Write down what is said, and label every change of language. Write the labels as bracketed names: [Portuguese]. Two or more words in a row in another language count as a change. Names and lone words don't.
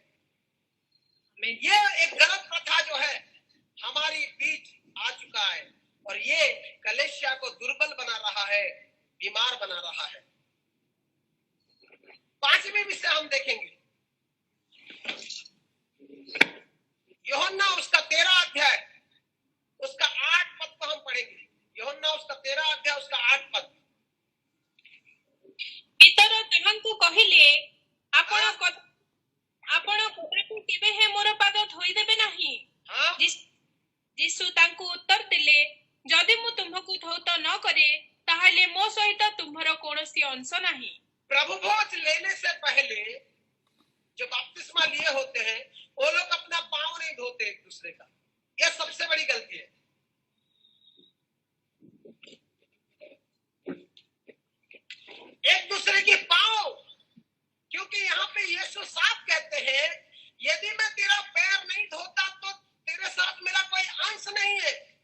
[Hindi] ये एक गलत प्रथा जो है हमारी बीच आ चुका है, और ये कलीसिया को दुर्बल बना रहा है, बीमार बना रहा है। 5वीं विषय हम देखेंगे, यूहन्ना उसका 13 अध्याय, उसका 8 पद को हम पढ़ेंगे। यूहन्ना उसका 13 अध्याय, उसका 8 पद। [Odia] ପିତର ତାହାଙ୍କୁ କହିଲେ, ଆପଣ କଦାପି କେବେ ହେ ମୋର ପାଦ ଧୋଇଦେବେ ନାହିଁ। ଯୀଶୁ ତାଙ୍କୁ ଉତ୍ତର ଦେଲେ, ଯଦି ମୁଁ ତୁମକୁ ଧୌତ ନ କରେ ତାହେଲେ ମୋ ସହିତ ତୁମର କୌଣସି अंश ନାହିଁ। [Hindi] प्रभु भोज लेने से पहले जो बपतिस्मा लिए होते हैं वो लोग अपना पांव नहीं धोते एक दूसरे का। यह सबसे बड़ी गलती है। एक दूसरे की पांव, क्योंकि यहाँ पे यीशु साफ कहते हैं, यदि मैं तेरा पैर नहीं धोता तो तेरे साथ मेरा कोई अंश नहीं है।